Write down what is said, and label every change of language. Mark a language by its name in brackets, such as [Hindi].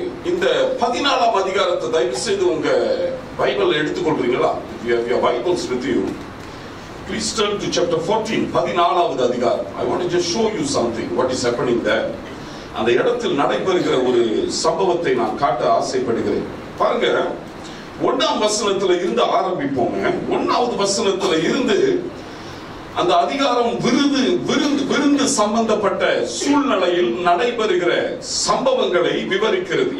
[Tamil] இந்த 14ஆம் அதிகாரத்தை தயவு செய்து உங்க Bible எடுத்துக்கொள்றீங்களா? [English] If you have your Bibles with you, please turn to chapter 14, [Tamil] 14வது அதிகாரம். [English] I want to just show you something, what is happening there. [Tamil] அந்த இடத்தில் நடைபெறுகிற ஒரு சம்பவத்தை நான் காட்ட ஆசைப்படுகிறேன். பாருங்க, 1ஆம் வசனத்துல இருந்து ஆரம்பிப்போங்க. 1வது வசனத்துல இருந்து அந்த அதிகாரம் விருந்து சம்பந்தப்பட்ட சூழ்நிலையில் நடைபெறுகிற சம்பவங்களை விவரிக்கிறது.